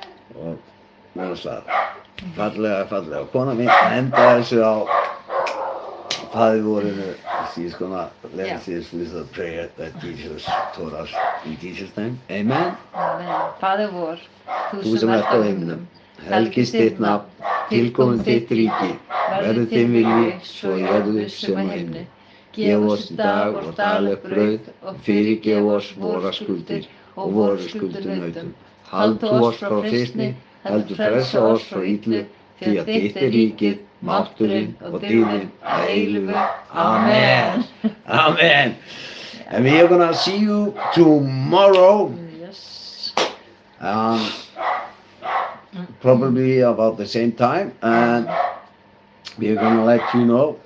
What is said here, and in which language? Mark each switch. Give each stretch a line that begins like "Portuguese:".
Icelandic: Og náttúrulega fallega kona mín enda þessu á Faðirvorinu.
English: She's gonna let us with the prayer that Jesus taught us. In Jesus' name, Amen.
Icelandic: Amen. Faðir vor, Þú sem ert á himnum, helgist þitt nafn, tilkomin þitt ríki, verði þinn vilji, svo í jörðu sem á himni. Gef oss í dag vårt daglegt brauð, og fyrirgef oss våra skuldir og våra skuldunautum. Haltu oss frá freistni, heldur frelsa oss frá illu, því að þitt er ríkið, mátturinn og dýrðin að eilífu. Amen. Amen.
English: And we are gonna see you tomorrow. Yes. Probably about the same time, and we are gonna let you know.